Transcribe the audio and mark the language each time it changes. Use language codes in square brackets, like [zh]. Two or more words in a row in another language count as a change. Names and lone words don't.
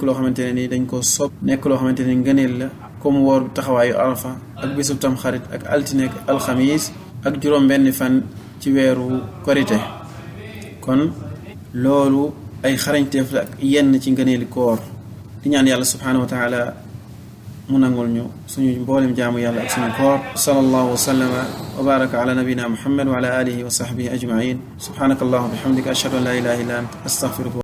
[wo] loo xamante ne ni dañ ko sopp nekk loo xamante ne ngëneel la comme woor taxawaayu arafa ak bisu tamxarit ak altine ak alxamis ak juróom benn fan ci weeru korite kon loolu ay xarañteef la ak yenn ci ngëneeli koor di ñaan yàlla [ar] سبحانه وتعالى [wo] mu nangul ñu suñu mboolem jaamu yàlla ak suñu koor [ar] صلى الله وسلم وبارك على نبينا محمد وعلى آله وصحبه أجمعين سبحانك اللهم وبحمدك أشهد أن لا إله إلا أنت أستغفرك